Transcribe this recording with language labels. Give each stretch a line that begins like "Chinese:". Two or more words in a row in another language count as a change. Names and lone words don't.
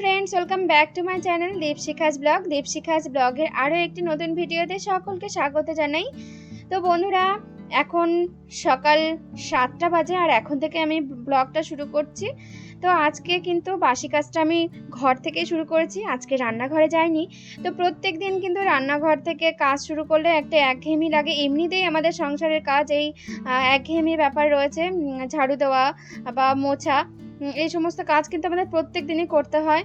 English: friends welcome back to my channel Dipshikha's Vlog.
Bangla: दीपशिखाज ब्लगেर আরো একটি নতুন ভিডিওতে সকলকে স্বাগত জানাই। তো বন্ধুরা এখন সকাল 7টা বাজে আর এখন থেকে আমি ব্লগটা শুরু করছি। তো আজকে কিন্তু বাসি কাজটা আমি ঘর থেকে শুরু করেছি, আজকে রান্নাঘরে যাইনি। তো প্রত্যেক দিন কিন্তু রান্নাঘর থেকে কাজ শুরু করলে একটা একঘেয়েমি লাগে, এমনিতেই আমাদের সংসারের কাজ এই একঘেয়েমি ব্যাপার রয়েছে, ঝাড়ু দেওয়া বা মোছা এই সমস্ত কাজ কিন্তু আমাদের প্রত্যেক দিনই করতে হয়।